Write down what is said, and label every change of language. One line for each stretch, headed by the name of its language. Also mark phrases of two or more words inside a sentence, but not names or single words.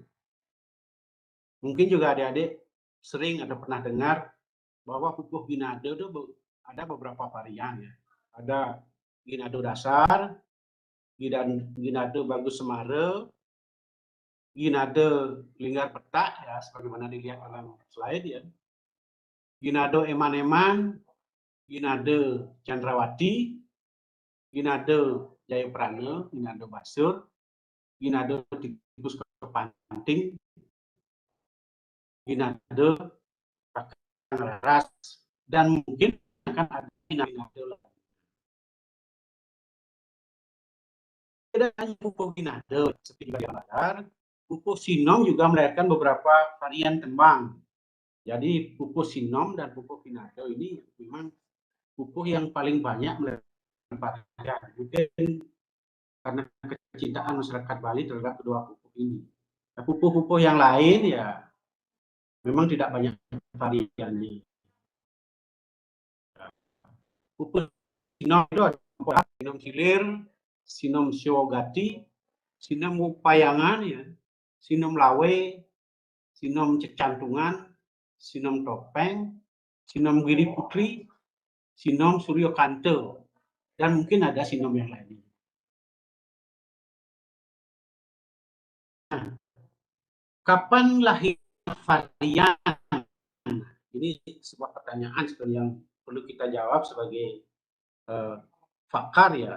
Indonesian: Mungkin juga adik-adik sering atau pernah dengar bahwa pupuh Ginado itu ada beberapa varian ya. Ada Ginado dasar, Ginado bagus Semara, Ginado linggar petak ya, sebagaimana dilihat dalam slide ya. Ginado eman-eman, Ginado Chandrawati, Ginado Jayaprana, Ginado Basur, Ginado tikus kepanting, Ginado ras, dan mungkin akan ada Ginado lain. Tidak pupuh Ginado seperti Badar, pupuh Sinom juga melahirkan beberapa varian tembang. Jadi pupuh Sinom dan pupuh Ginado ini memang pupuh yang paling banyak melahirkan varian. Mungkin karena kecintaan masyarakat Bali terhadap kedua pupuh ini. Nah, pupuh-pupuh yang lain ya memang tidak banyak variannya. Pupuh Sinom itu ada Sinom Silir, Sinom Siwogati, Sinom Upayangan ya, Sinom Lawe, Sinom Cecantungan, Sinom Topeng, Sinom Giri Putri, Sinom Suryo Kante, dan mungkin ada sinom yang lainnya. Nah, kapan lahir varian? Ini sebuah pertanyaan yang perlu kita jawab sebagai pakar ya.